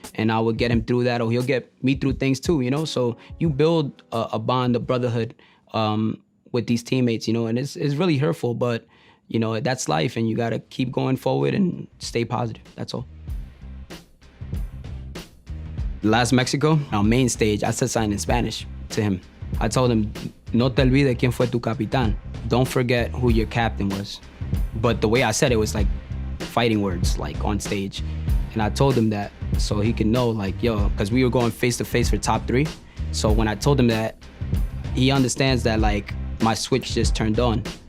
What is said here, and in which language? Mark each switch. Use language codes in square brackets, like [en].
[en] And I would get him through that, or he'll get me through things too, So you build a bond, a brotherhood with these teammates, and it's really hurtful, but that's life, and you gotta keep going forward and stay positive, that's all. Last Mexico, our main stage, I said something in Spanish to him. I told him, [es] no te olvides quién fue tu capitán. [en] Don't forget who your captain was. But the way I said it was like fighting words, like on stage. And I told him that so he can know, like, yo, because we were going face to face for top 3. So when I told him that, he understands that, like, my switch just turned on.